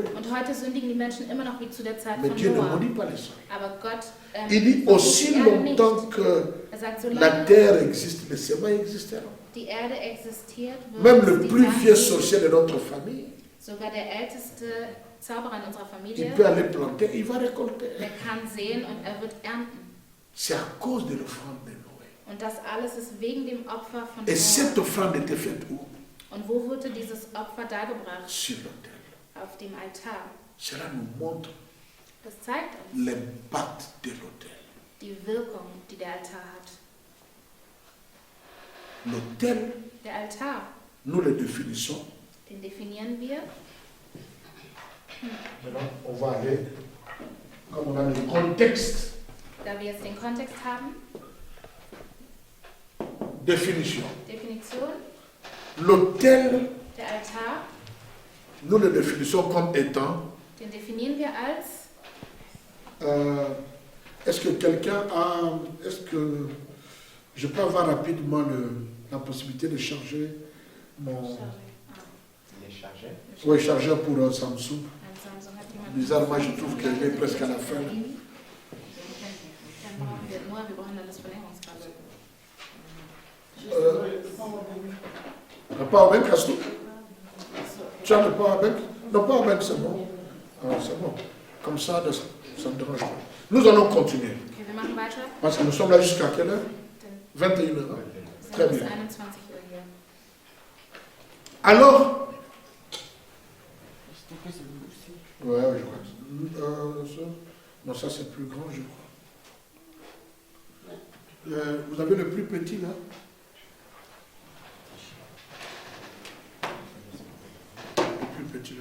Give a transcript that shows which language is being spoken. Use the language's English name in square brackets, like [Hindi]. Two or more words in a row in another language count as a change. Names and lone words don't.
[German] Und heute sündigen die Menschen immer noch wie zu der Zeit [French] Mais [German] von [French] Dieu ne [German] Noah. [French] maudit pas les hommes. [German] Aber Gott [French] Il dit [German] verflucht [French] aussi [German] die Erde nicht. [French] longtemps que [German] Er sagt, [French] la [German] solange [French] terre existe, les semailles existeront. [German] die Erde existiert, [French] Même [German] wird [French] le [German] es die [French] plus [German] Samen [French] vieux [German] geben. [French] sorcier de notre famille, [German] Sogar der älteste Zauberer in unserer [French] il [German] Familie, [French] peut aller planter, il va récolter. [German] der kann sehen und er wird ernten. [French] C'est à cause de l'offrande de Noé. [German] Und das alles ist wegen dem Opfer von [French] Et cette [German] Noah. [French] offrande était faite où? [German] Und wo wurde dieses Opfer dargebracht? [French] Sur l'autel. [German] Auf dem Altar. [French] Cela nous montre [German] Das zeigt uns [French] l'impact de l'autel. [German] die Wirkung, die der Altar hat. [French] L'autel, [German] Der Altar, [French] nous le définissons. [German] den definieren wir. [French] Maintenant, on va aller, comme on a le contexte, [German] Da wir jetzt den Kontext haben, [French] définition. [German] Definition, [French] L'autel, [German] der Altar, [French] nous le définissons comme étant, [German] den definieren wir als, [French] est-ce que quelqu'un a, est-ce que je peux avoir rapidement la possibilité de charger mon Il est chargé. oui, chargeur pour un Samsung. [German] ein Samsung hat jemand. [French] Bizarrement, je trouve qu'elle est presque à la fin. [German] Dann brauchen wir nur, wir brauchen dann das Verlängerungskabel. [French] Le powerbank, Castou? Tu as le powerbank? Le powerbank, c'est bon. Ah, c'est bon. Comme ça, ça ne dérange pas. Nous allons continuer. [German] Okay, wir machen weiter. [French] Parce que nous sommes là jusqu'à quelle heure? [German] Dann [French] 21h. [German] sind [French] Très [German] wir bis [French] bien. [German] 21 Uhr hier. [French] Alors, ouais, je vois. Non, ça c'est plus grand, je crois. Vous avez le plus petit là? Le plus petit là.